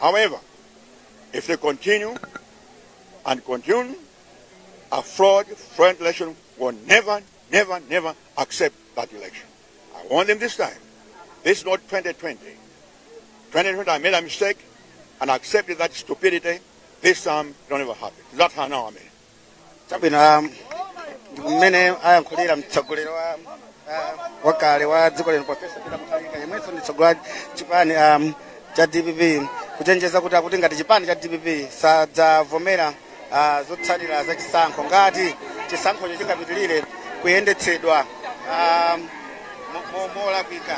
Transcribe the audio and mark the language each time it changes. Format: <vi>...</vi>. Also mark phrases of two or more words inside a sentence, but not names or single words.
<en>However, if they continue, a fraud election will never accept that election. I want them this time. This is not 2020. 2020, I made a mistake and accepted that stupidity. This time, don't ever happen. That's how now I mean.</en> <ny>mmene ayankhulira mtsogoleri wakale wa dziko lino Profesa Peter Mutharika yemwenso ndi mtsogoleri chipani cha DPP kuchenjeza kuti akuti ngati chipani cha DPP sadzavomera zotsatira za chisankho ngati chisankhocho chingapitirire kuyendetsedwa molakwika.</ny>